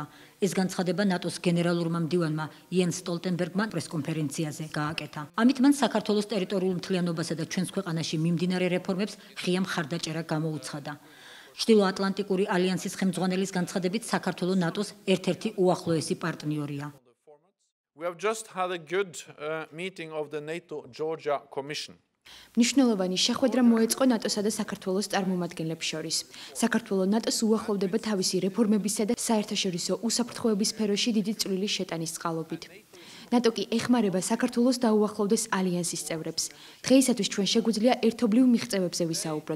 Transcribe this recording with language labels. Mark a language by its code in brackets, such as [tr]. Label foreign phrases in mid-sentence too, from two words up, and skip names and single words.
[ka] ეს განცხადება ნატოს გენერალურმა მდივანმა იენ სტოლტენბერგმა პრესკონფერენციაზე გააკეთა. ამით მან საქართველოს ტერიტორიულ მთლიანობასა და ჩვენს ქვეყანაში მიმდინარე რეფორმებს ღია მხარდაჭერა გამოუცხადა. ჩრდილოატლანტიკური ალიანსის ხელმძღვანელის განცხადებით საქართველო ნატოს ერთ-ერთი უახლოესი პარტნიორია. [en] We have just had a good meeting of the NATO Georgia Commission. [ka] მნიშვნელოვანი შეხვედრა მოეწყო ნატოსა და საქართველოს წარმომადგენლებს შორის. საქართველო ნატოს უახლოვდება თავისი რეფორმებისა და საერთაშორისო უსაფრთხოების სფეროში დიდი წვლილი შეტანის წყალობით. ნატო კი ეხმარება საქართველოს დაუახლოვდეს ალიანსის წევრებს. დღეისათვის ჩვენ შეგვიძლია ერთობლივ მიღწევებზე ვისაუბროთ.